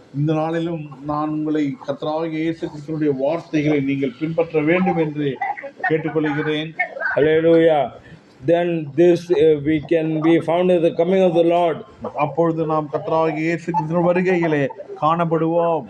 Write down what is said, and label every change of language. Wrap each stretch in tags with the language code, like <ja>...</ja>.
<ta>இந்த நாளிலும் நான் உங்களை கர்த்தராகிய இயேசு கிறிஸ்துவினுடைய வார்த்தைகளை நீங்கள் பின்பற்ற வேண்டும் என்று கேட்டுக்கொள்கிறேன்.</ta> <en>Hallelujah. Then this we can be found in the coming of the Lord.</en> <ta>அப்பொழுது நாம் கர்த்தராகிய இயேசு கிறிஸ்துவின் வருகையிலே காணப்படுவோம்.</ta>